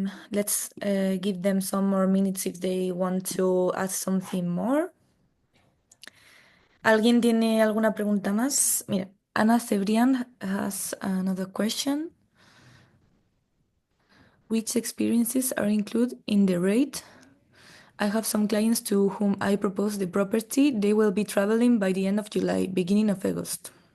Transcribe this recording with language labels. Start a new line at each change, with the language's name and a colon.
English: Let's give them some more minutes if they want to add something more.
Spanish: ¿Alguien tiene alguna pregunta más? Mira,
English: Ana Cebrián has another question. Which experiences are included in the rate? I have some clients to whom I propose the property. They will be traveling by the end of July, beginning of August.